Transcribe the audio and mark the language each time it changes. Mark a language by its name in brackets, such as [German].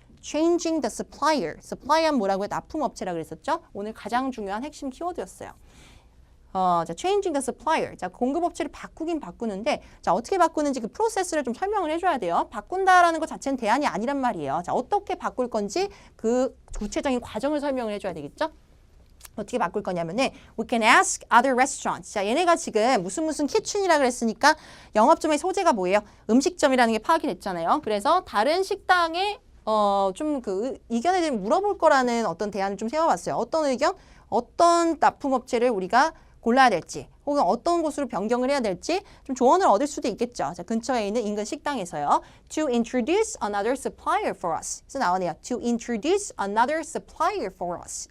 [English] Changing the supplier. [Korean] Supplier는 뭐라고요? 납품업체라고 그랬었죠. 오늘 가장 중요한 핵심 키워드였어요. [English] 자, changing the supplier. [Korean] 자, 공급업체를 바꾸긴 바꾸는데, 자, 어떻게 바꾸는지 그 프로세스를 좀 설명을 해줘야 돼요. 바꾼다라는 것 자체는 대안이 아니란 말이에요. 자, 어떻게 바꿀 건지 그 구체적인 과정을 설명을 해줘야 되겠죠? 어떻게 바꿀 거냐면은 [English] we can ask other restaurants. [Korean] 자, 얘네가 지금 무슨 키친이라 그랬으니까 영업점의 소재가 뭐예요? 음식점이라는 게 파악이 됐잖아요. 그래서 다른 식당에 좀 그 의견에 대해 물어볼 거라는 어떤 대안을 좀 세워봤어요. 어떤 의견? 어떤 납품업체를 우리가 골라야 될지 혹은 어떤 곳으로 변경을 해야 될지 좀 조언을 얻을 수도 있겠죠. 자, 근처에 있는 인근 식당에서요. [English] To introduce another supplier for us. [Korean] 그래서 나오네요. [English] To introduce another supplier for us.